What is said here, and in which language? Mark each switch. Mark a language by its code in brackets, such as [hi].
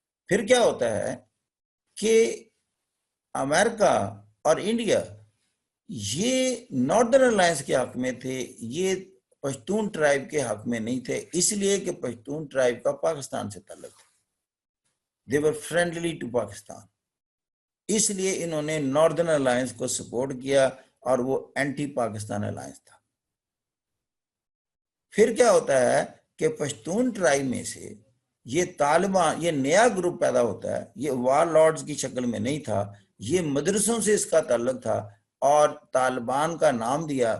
[ur] پھر کیا ہوتا ہے کہ امریکہ اور انڈیا یہ ناردرن الائنس کے حق میں تھے، یہ پشتون ٹرائب کے حق میں نہیں تھے، اس لیے کہ پشتون ٹرائب کا پاکستان سے تعلق تھا. [en] they were friendly to Pakistan. [ur] اس لیے انہوں نے ناردرن الائنس کو سپورٹ کیا اور وہ اینٹی پاکستان الائنس تھا. پھر کیا ہوتا ہے کہ پشتون ٹرائب میں سے یہ طالبان، یہ نیا گروپ پیدا ہوتا ہے. یہ وار لارڈز کی شکل میں نہیں تھا، یہ مدرسوں سے اس کا تعلق تھا، اور طالبان کا نام دیا.